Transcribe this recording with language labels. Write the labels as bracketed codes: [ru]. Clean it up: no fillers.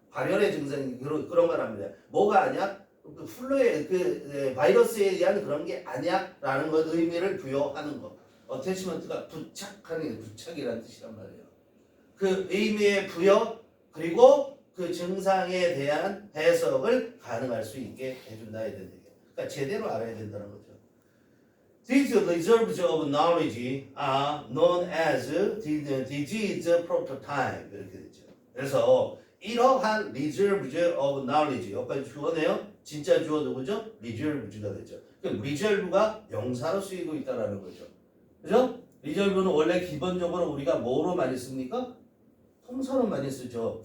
[ko] 발열의 증상이 그런 거랍니다. 뭐가 아니야? 그 플루의 바이러스에 의한 그런 게 아니야 라는 것 의미를 부여하는 거. 어태치먼트가 부착이라는 뜻이란 말이에요. 그 의미의 부여 그리고 그 증상에 대한 해석을 가능할 수 있게 해준다 이런 얘기예요. 그러니까 제대로 알아야 된다는 거죠. [en] These reserves of knowledge are known as disease prototype [ko] 이렇게 되죠. 그래서 이러한 [en] reserves of knowledge [ko] 여기까지 주어네요. 진짜 주어 누구죠? reserves가 되죠. 그럼 reserve가 명사로 쓰이고 있다는 거죠. 그죠? reserve는 원래 기본적으로 우리가 뭐로 많이 씁니까? 통사로 많이 쓰죠.